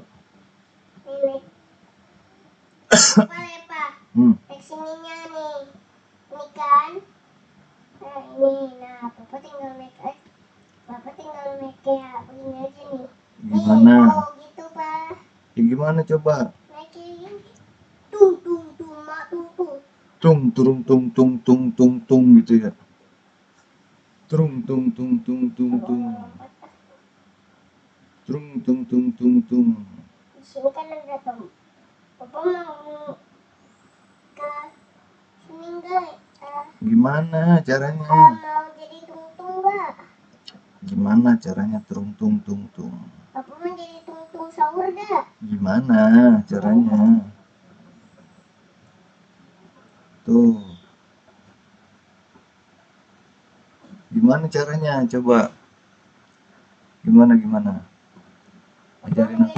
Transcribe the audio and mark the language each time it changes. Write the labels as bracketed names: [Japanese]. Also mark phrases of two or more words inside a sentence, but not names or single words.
[Indonesian] Naik. Apa lihat Pak? Naik sininya nih. Ini kan. Nah ini, nah Bapak tinggal naik aja. Bapak tinggal naik kayak begini aja nih. Gimana? Oh gitu Pak. Ya gimana coba? Naik kayak gini. Tung tung tung mak tung tung. Tung turung tung tung tung tung tung gitu ya. Tung tung tung tung tung tung. Tung tung tung tung tung. Di sini kan ada tombol. Bapak mau ke sini enggak? Gimana caranya? Mau jadi tung-tung enggak? Gimana caranya tung tung tung tung? Bapak mau jadi tung-tung sahur enggak? Gimana caranya? Tuh. Gimana caranya? Coba. Gimana? Ajarin Bapak